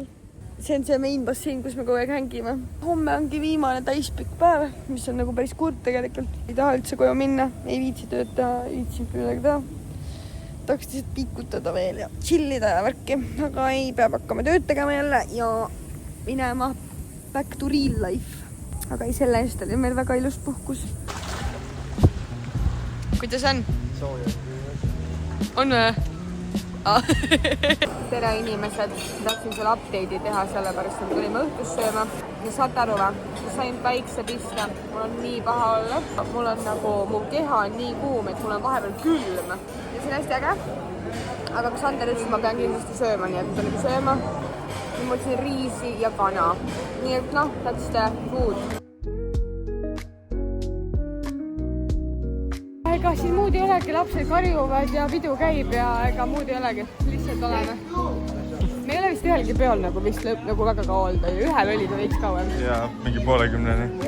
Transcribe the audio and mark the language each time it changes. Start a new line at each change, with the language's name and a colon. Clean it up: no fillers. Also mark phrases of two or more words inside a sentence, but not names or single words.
Estonian: See on see main bassein, kus me kogu aeg hängime. Homme ongi viimane täispikk päev, mis on nagu päris kurb tegelikult. Ei taha üldse koju minna, ei viitsi tööta, viitsi midagi teha. Tahaks lihtsalt pikutada veel ja chillida ja värki. Aga ei, peab hakkama tööd tegema jälle ja minema
English: back to real life.
Estonian: Aga ei, selle eest oli meil väga ilus puhkus. Kuidas on? On või? Tere inimesed, tahtsin selle update'i teha sellepärast, et tulime õhtus sööma ja saate aru või? Ma sain päikse pista, mul on nii paha olla, mul on nagu, mu keha on nii kuum, et mul on vahepeal külm ja see on hästi äge, aga kui Sander ütles, ma pean kindlasti sööma, nii et ma tulin sööma ja ma võtsin riisi ja kana, nii et noh,
English: that's the food.
Estonian: Ega siin muud ei olegi, lapsed karjuvad ja pidu käib ja ega muud ei olegi, lihtsalt oleme. Me ei ole vist ühelgi peol nagu vist nagu väga kaua olda ja ühel oli ta veits kauem. Ja mingi 50.